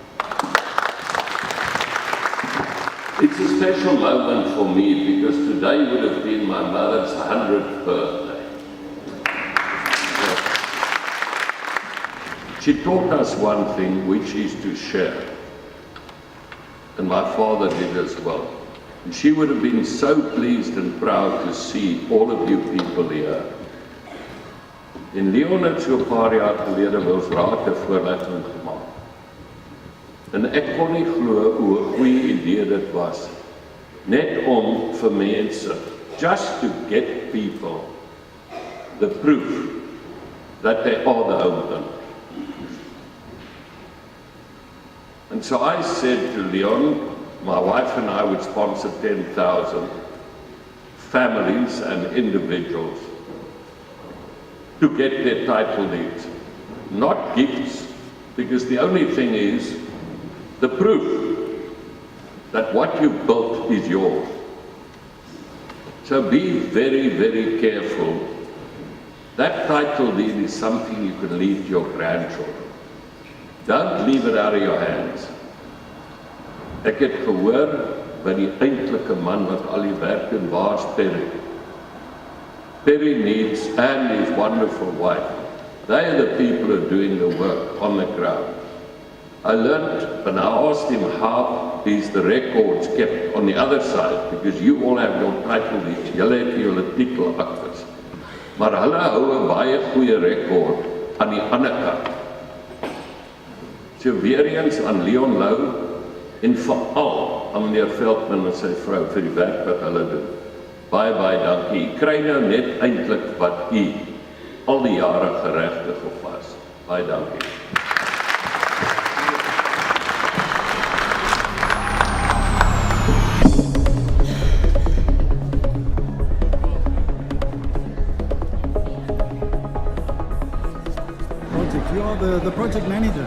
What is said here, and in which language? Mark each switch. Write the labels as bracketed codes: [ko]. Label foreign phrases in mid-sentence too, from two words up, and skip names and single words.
[en] It's a special moment for me because today would have been my mother's 100th birthday. She taught us one thing, which is to share. And my father did as well. And she would have been so pleased and proud to see all of you people here. [af] En Leon het so 'n paar jaar gelede ons raad 'n voorlegging gemaak. En ek kon nie glo hoe 'n goeie idee dit was. Net om vir mense, [en] just to get people the proof that they are the owner. And so I said to Leon, my wife and I would sponsor 10,000 families and individuals to get their title deeds, not gifts, because the only thing is the proof that what you built is yours. So be very, very careful. That title deed is something you can leave to your grandchildren. Don't leave it out of your hands. [af] Ek het gehoor by die eintlike man wat al die werk doen, waar's Perry? [en] Perry needs and his wonderful wife. They are the people who are doing the work on the ground. I learned when I asked him how is the records kept on the other side, because you all have your title deeds, [af] julle het julle titeaktes. Maar hulle hou 'n baie goeie rekord aan die ander kant. So weer eens aan Leon Lou, en veral aan meneer Veldman en sy vrou vir die werk wat hulle doen. Baie, baie dankie. U kry nou net eintlik wat u al die jare geregtig op was. Baie dankie. [en] You are the project manager.